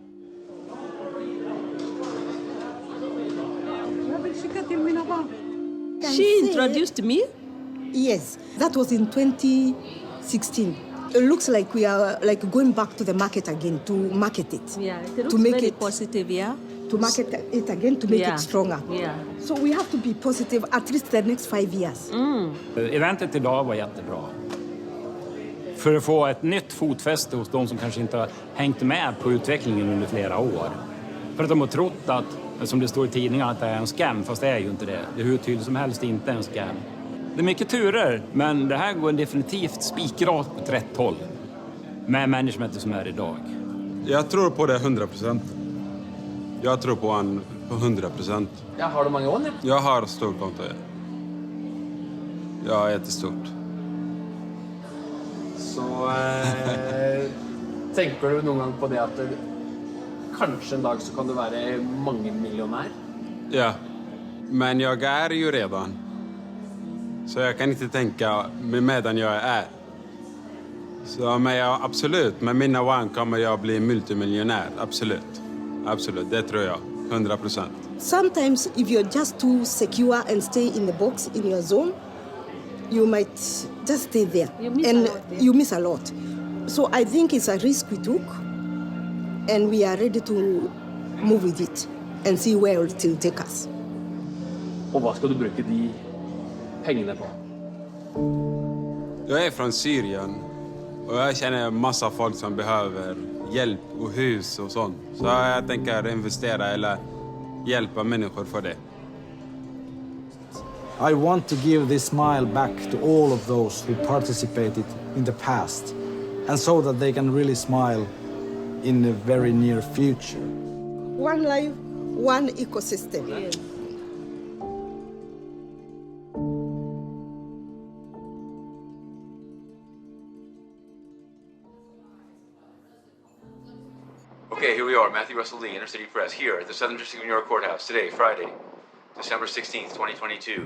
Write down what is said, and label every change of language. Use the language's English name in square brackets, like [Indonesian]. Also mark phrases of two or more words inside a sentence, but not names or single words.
[English] She introduced me? Yes, that was in 2016. It looks like we are like going back to the market again to market it. Yeah, it looks to make very it positive, yeah. To market it again to make Yeah. it stronger. Yeah. So we have to be positive at least the next 5 years. [Swedish] Eventet idag var jättebra. För att få ett nytt fotfäste hos de som kanske inte har hängt med på utvecklingen under flera år. För att de har trott att, som det står i tidningen, att det är en scam, fast det är ju inte det. Det är hur tydligt som helst inte en scam. Det är mycket turer, men det här går definitivt spikrakt åt rätt håll. Med managementet som är idag. Jag tror på det 100%. Jag tror på han på 100%. Ja, har du många år nu? Jag har stort konto. Ja, jättestort. [Norwegian] Så tenker du noen gang på det at kanskje en dag så kan du være mange millionär? [Swedish] Ja, men jag är ju redan. Så jag kan inte tänka medan jag är. Så men jag, absolut, med mina One kommer jag bli multimiljonär. Absolut. Absolut, det tror jag. 100%. [English] Sometimes if you're just too secure and stay in the box, in your zone, you might just stay there. You miss a lot. So I think it's a risk we took, and we are ready to move with it and see where it will take us. [Swedish] Och vad ska du bruka de pengarna på? Jag är från Syrien och jag känner en massa folk som behöver hjälp och hus och sånt. Så jag tänker investera eller hjälpa människor för det. [English] I want to give this smile back to all of those who participated in the past, and so that they can really smile in the very near future. One life, one ecosystem. Yes. Okay, here we are, Matthew Russell Lee, Inner City Press, here at the Southern District of New York Courthouse today, Friday, December 16th, 2022.